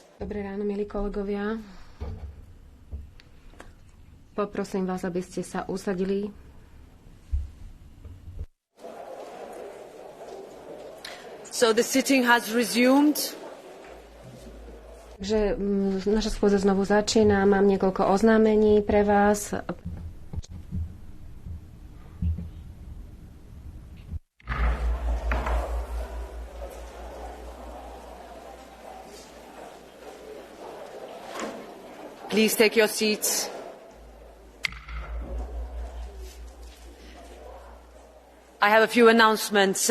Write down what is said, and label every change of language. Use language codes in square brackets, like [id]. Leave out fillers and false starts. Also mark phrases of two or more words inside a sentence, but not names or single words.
[sk] Dobré ráno, milí kolegovia. Poprosím vás, aby ste sa usadili. [en] So the sitting has resumed. [sk] Takže naša schôdza znovu začína. Mám niekoľko oznámení pre vás. [en] Please take your seats. I have a few announcements.